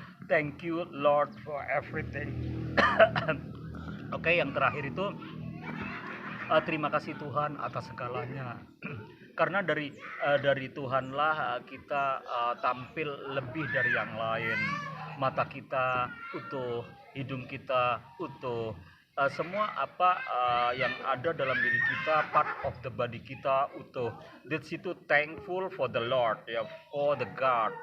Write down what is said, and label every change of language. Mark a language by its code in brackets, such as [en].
[en] Thank you Lord for everything. [id] Oke, yang terakhir itu terima kasih Tuhan atas segalanya. Karena dari Tuhanlah kita tampil lebih dari yang lain. Mata kita utuh, hidung kita utuh, semua yang ada dalam diri kita, [en] part of the body [id] kita utuh. [en] That's itu thankful for the Lord ya, for the God.